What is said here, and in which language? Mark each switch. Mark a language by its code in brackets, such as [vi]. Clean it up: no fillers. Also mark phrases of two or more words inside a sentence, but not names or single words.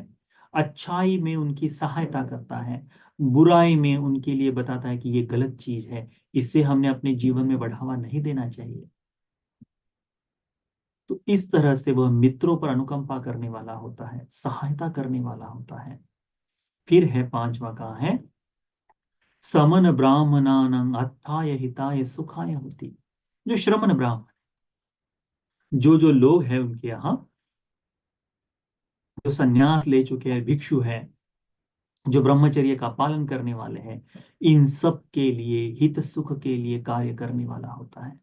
[hi] अच्छाई में उनकी सहायता करता है, बुराई में उनके लिए बताता है कि ये गलत चीज है, इससे हमने अपने जीवन में बढ़ावा नहीं देना चाहिए। तो इस तरह से वह मित्रों पर अनुकंपा करने वाला होता है, सहायता करने वाला होता है। फिर है पांचवा, कहा है [pi] समन ब्राह्मणानं अत्थाय हिताय सुखाय होती। [hi] जो श्रमण ब्राह्मण, जो लोग हैं उनके यहाँ, जो संन्यास ले चुके हैं, भिक्षु है, जो ब्रह्मचर्य का पालन करने वाले हैं, इन सब के लिए हित सुख के लिए कार्य करने वाला होता है।